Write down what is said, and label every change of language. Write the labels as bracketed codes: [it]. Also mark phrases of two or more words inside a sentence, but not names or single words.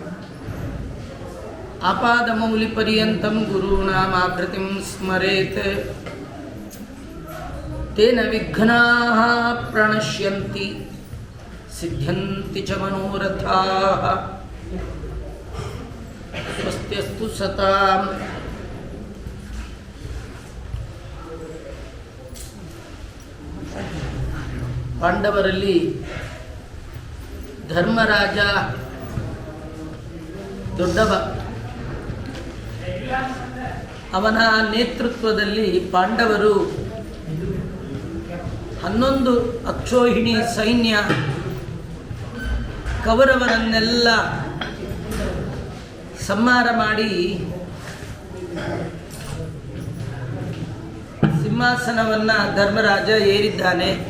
[sa] ಆಪಾದಮೌಲಿಪರ್ಯಂತಂ ಗುರುಣಾಮಾಕೃತಿಂ ಸ್ಮರೇತ್ ತೇನ ವಿಘ್ನಾಃ ಪ್ರಣಶ್ಯಂತಿ ಸಿದ್ಧ್ಯಂತಿ ಚ ಮನೋರಥಾಃ. ಸ್ವಸ್ತ್ಯಸ್ತು ಸತಾಂ. [kn] ಪಾಂಡವರಲ್ಲಿ ಧರ್ಮರಾಜ ದೊಡ್ಡವ. ಅವನ ನೇತೃತ್ವದಲ್ಲಿ ಪಾಂಡವರು 11 ಅಕ್ಷೋಹಿಣಿ ಸೈನ್ಯ ಕೌರವರನ್ನೆಲ್ಲ ಸಂಹಾರ ಮಾಡಿ ಸಿಂಹಾಸನವನ್ನು ಧರ್ಮರಾಜ ಏರಿದ್ದಾನೆ.